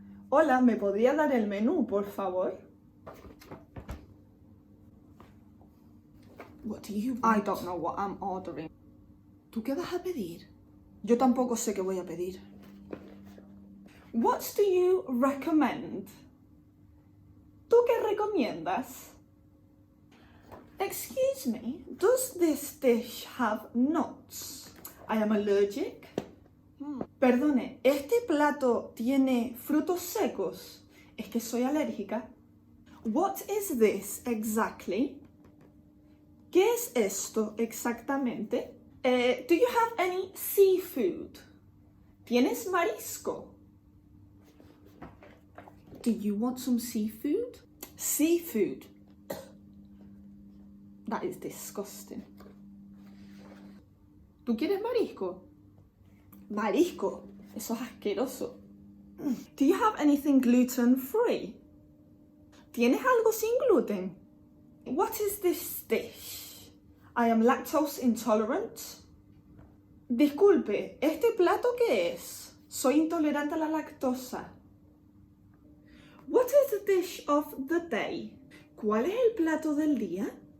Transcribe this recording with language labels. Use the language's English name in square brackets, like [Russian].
[Spanish] Hola, ¿me podría dar el menú, por favor? [English] What do you want? I don't know what I'm ordering. [Spanish] ¿Tú qué vas a pedir? Yo tampoco sé qué voy a pedir. [English] What do you recommend? [Spanish] ¿Tú qué recomiendas? [English] Excuse me, does this dish have nuts? I am allergic. [Spanish] Perdone, ¿este plato tiene frutos secos? Es que soy alérgica. [English] What is this exactly? [Spanish] ¿Qué es esto exactamente? [English] Do you have any seafood? [Spanish] ¿Tienes marisco? [English] Do you want some seafood? Seafood. That is disgusting. [Spanish] ¿Tú quieres marisco? Marisco. Eso es asqueroso. [English] Do you have anything gluten-free? [Spanish] ¿Tienes algo sin gluten? [English] What is this dish? I am lactose intolerant. [Spanish] Disculpe, ¿este plato qué es? Soy intolerante a la lactosa. [English] What is the dish of the day? [Spanish] ¿Cuál es el plato del día?